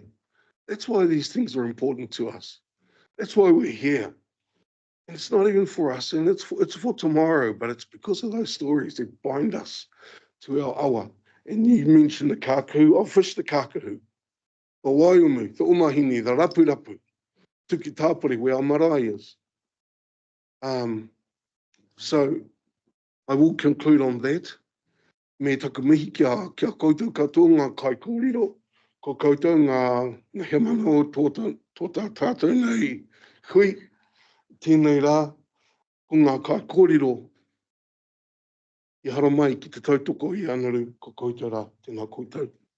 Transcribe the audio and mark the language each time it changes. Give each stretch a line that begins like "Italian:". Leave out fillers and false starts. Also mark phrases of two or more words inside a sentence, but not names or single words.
English: That's why these things are important to us. That's why we're here. And it's not even for us, and it's for tomorrow, but it's because of those stories that bind us to our awa. And you mentioned the kākahu. I've fished the kākahu, the waiumu, the umahini, the rapurapu, tuki tāpuri, where our marae is. So I will conclude on that.
Māori: Me taku mihi kia koutou katoa ngā kai kōrero, ko koutou ngā he mana o tō tātou nei hui, tēnei rā, ko ngā kai kōrero, i hara mai ki te tautoko i anaru, ko koutou rā, tēnā koutou.